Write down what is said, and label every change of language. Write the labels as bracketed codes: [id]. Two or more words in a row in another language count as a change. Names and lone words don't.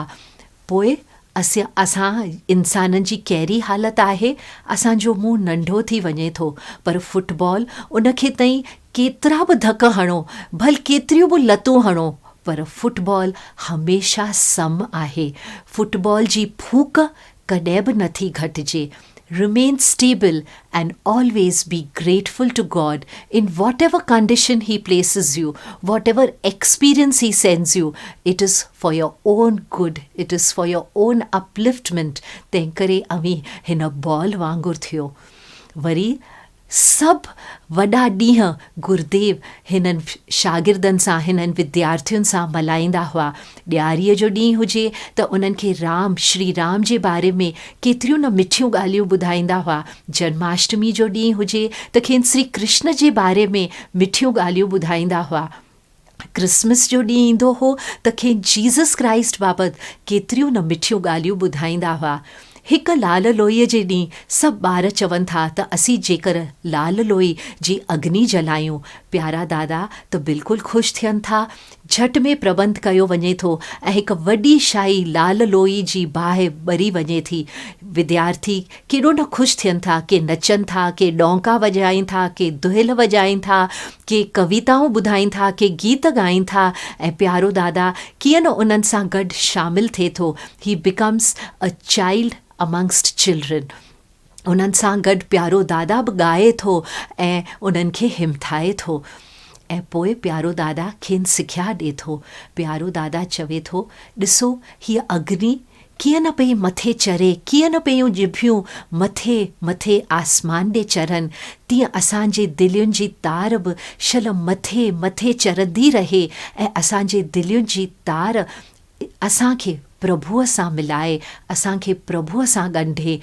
[sd] पोइ असां इंसाननि जी कहिड़ी हालति आहे, असांजो मुंहुं नंढो थी वञे थो पर फुटबॉल उनखे ताईं केतिरा बि धक हणो, भल केतिरियूं बि लतूं हणो पर फुटबॉल हमेशह सम आहे। फुटबॉल जी फूक कॾहिं बि नथी घटिजे। [en] Remain stable and always be grateful to God in whatever condition He places you, whatever experience He sends you. It is for your own good. It is for your own upliftment. [sd] तंहिं करे अवी हिन बॉल वांगुरु थियो। वरी सभु वॾा ॾींहं गुरुदेव हिननि शागिर्दनि सां हिननि विद्यार्थियुनि सां मल्हाईंदा हुआ। ॾियारीअ जो ॾींहुं हुजे त उन्हनि खे राम श्री राम जे बारे में केतिरियूं न मिठियूं ॻाल्हियूं ॿुधाईंदा हुआ। जन्माष्टमी जो ॾींहुं हुजे त खेनि श्री कृष्ण जे बारे में मिठियूं ॻाल्हियूं ॿुधाईंदा हुआ। क्रिसमस जो ॾींहुं ईंदो हो त खेनि जीसस क्राइस्ट बाबति केतिरियूं न मिठियूं ॻाल्हियूं ॿुधाईंदा हुआ। हिकु लाल लोईअ जे ॾींहुं सभु ॿार चवनि था त असीं जेकर लाल लोई जी अग्नि जलायूं, प्यारा दादा त बिल्कुलु ख़ुशि थियनि था। झटि में प्रबंध कयो वञे थो ऐं हिकु वॾी शाही लाल लोई जी बाहि ॿरी वञे थी। विद्यार्थी केॾो न ख़ुशि थियनि था, के नचनि था, के डौंका वॼाइनि था, के दुहिल वॼाइनि था, के कविताऊं ॿुधाइनि था, के गीत ॻाइनि था ऐं प्यारो दादा कीअं न उन्हनि सां गॾु शामिलु थिए थो। [en] He becomes a child amongst children. [sd] उन्हनि सां गॾु प्यारो दादा बि ॻाए थो ऐं उन्हनि खे हिमथाए थो ऐं पोइ प्यारो दादा खेनि सिख्या ॾिए थो। प्यारो दादा चवे थो ॾिसो हीअ अग्नि कीअं न पई मथे चढ़े, कीअं न पयूं ॼिभियूं मथे मथे आसमान ॾे चढ़नि, तीअं असांजे दिलियुनि जी तार बि शल मथे मथे चढ़ंदी रहे ऐं असांजे दिलियुनि जी तार असांखे प्रभुअ सां मिलाए, असांखे प्रभुअ सां ॻंढे।